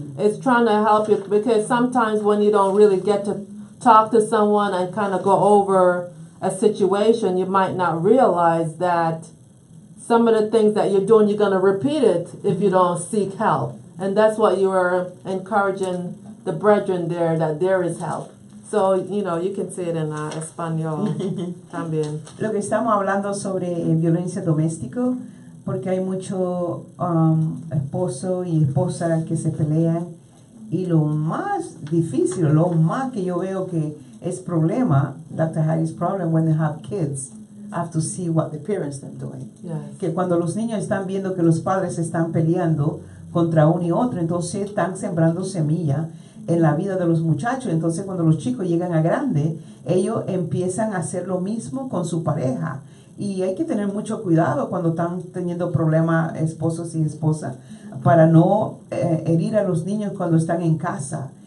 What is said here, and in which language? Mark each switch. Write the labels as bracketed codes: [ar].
[en] It's trying to help you, because sometimes when you don't really get to talk to someone and kind of go over a situation, you might not realize that some of the things that you're doing, you're going to repeat it if you don't seek help. And that's what you were encouraging the brethren there, that there is help. So, you can say it in [es] español también. Lo que estamos hablando sobre violencia doméstica, porque hay mucho esposo y esposa que se pelean, y lo más difícil, lo más que yo veo que es problema, Dr. [en] Harry's problem, when they have kids, have to see what the parents are doing. Yes. [es] Que cuando los niños están viendo que los padres están peleando contra uno y otro, entonces están sembrando semilla en la vida de los muchachos. Entonces cuando los chicos llegan a grande, ellos empiezan a hacer lo mismo con su pareja. Y hay que tener mucho cuidado cuando están teniendo problemas esposos y esposas, para no herir a los niños cuando están en casa.